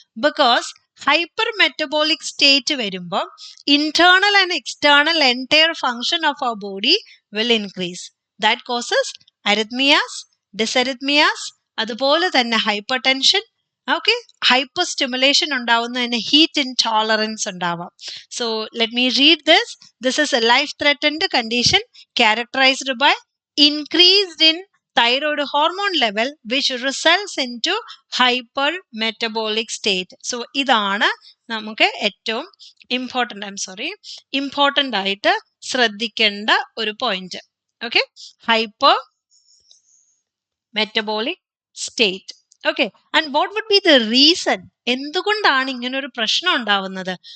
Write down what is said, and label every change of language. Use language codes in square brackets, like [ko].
[en] Because hyper metabolic state വരുമ്പോൾ internal and external entire function of our body will increase. That causes arrhythmias, dysrhythmias, [ml] അതുപോലെ തന്നെ [en] Hyper tension. [ml] Okay, hyper stimulation ഉണ്ടാവുന്നതിന് heat intolerance ഉണ്ടാവാം. [en] So let me read this. This is a life threatened condition characterised by increased in thyroid hormone level which results into hypermetabolic state. [ml] So ഇതാണ് നമുക്ക് ഏറ്റവും important ആയിട്ട് ശ്രദ്ധിക്കേണ്ട ഒരു point. [en] Okay, hyper metabolic state. Okay, and what would be the reason? [ml] എന്തുകൊണ്ടാണ് ഇങ്ങനെ ഒരു പ്രശ്നം ഉണ്ടാവുന്നത്?